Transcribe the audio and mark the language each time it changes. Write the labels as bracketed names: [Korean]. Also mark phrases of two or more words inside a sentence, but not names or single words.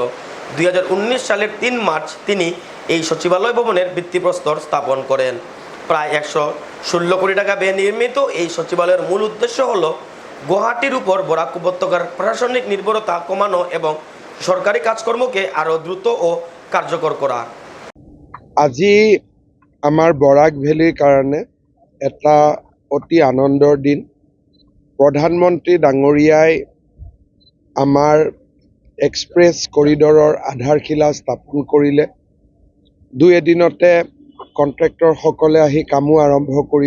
[Bangla] 2019 সালের 3 মার্চ তিনি এই সচিবালয় ভবনের ভিত্তিপ্রস্তর স্থাপন করেন। প্রায় 116 কোটি টাকা ব্যয়ে নির্মিত এই সচিবালয়ের মূল উদ্দেশ্য হল গুয়াহাটির উপর বরাক উপত্যকার প্রশাসনিক নির্ভরতা কমানো এবং সরকারি কাজকর্মকে আরও দ্রুত ও কার্যকর করা। [Assamese] আজি আমাৰ বৰাক ভেলীৰ কাৰণে এটা অতি আনন্দৰ দিন। প্ৰধানমন্ত্ৰী ডাঙৰীয়াই আমাৰ এক্সপ্ৰেছ কৰিডৰৰ আধাৰশিলা স্থাপন কৰিলে। 2 এদিনতে কন্ট্ৰেক্টৰসকলে আহি কামো আৰম্ভ কৰিব।